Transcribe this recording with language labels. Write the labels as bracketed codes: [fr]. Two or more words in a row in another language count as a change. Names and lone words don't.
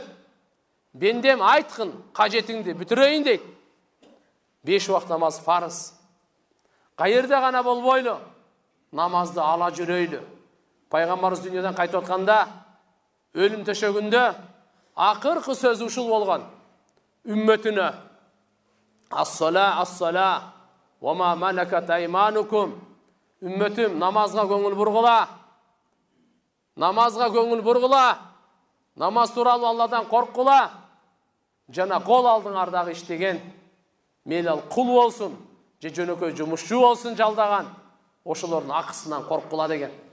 [ky] Бендем айткын, кажетиңди бүтүрөйүн дейт. 5 убакыт намаз фарыз. Каерде гана болбойлу, намазды ала жүрөйлү. Пайгамбарыбыз дүйнөдөн кайтып атканда, өлүм төшөгүндө акыркы сөзү ушул болгон. Үммөтүнө: [ar] الصلاة الصلاة وما ملكت أيمانكم. [ky] Үммөтүм, намазга көңүл бургула. Намазга көңүл бургула. Намаз тууралуу Алладан корккула. Жана кол алдыңардагы иштеген, мейлі ал кул болсун, же жөнөкөй жумушчу болсун жалдаган, ошолордун акысынан корккула деген.